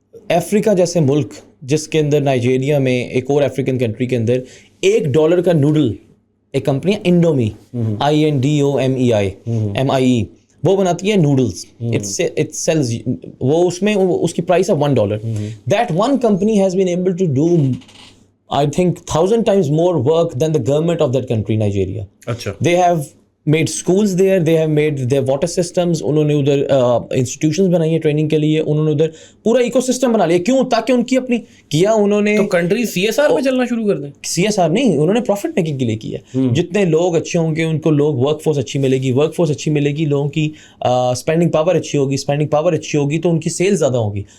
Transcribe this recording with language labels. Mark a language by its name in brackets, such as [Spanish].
[Urdu] افریقہ جیسے ملک جس کے اندر نائجیریا میں, ایک اور افریقن کنٹری کے اندر $1 کا نوڈل, ایک کمپنی ہے انڈومی, INDOMEI, وہ بناتی ہے نوڈلس. اٹ سیلز, وہ اس میں اس کی پرائس ہے $1. [English] That one company has been able to do I think 1,000 times more work than the government of that country, Nigeria. [Urdu] اچھا. [English] They have made schools there, they have made their water systems, [Urdu] انہوں نے ادھر institutions بنائی ہیں training کے لیے, انہوں نے ادھر پورا ایکو سسٹم بنا لیا. کیوں؟ تاکہ ان کی اپنی کیا انہوں نے, تو کنٹری CSR میں چلنا شروع کر دیں. CSR نہیں, انہوں نے پروفٹ میکنگ کے لیے کیا. جتنے لوگ اچھے ہوں گے ان کو ورک فورس اچھی ملے گی, ورک فورس اچھی ملے گی, لوگوں کی اسپینڈنگ پاور اچھی ہوگی, اسپینڈنگ پاور اچھی ہوگی تو ان کی سیل زیادہ ہوگی.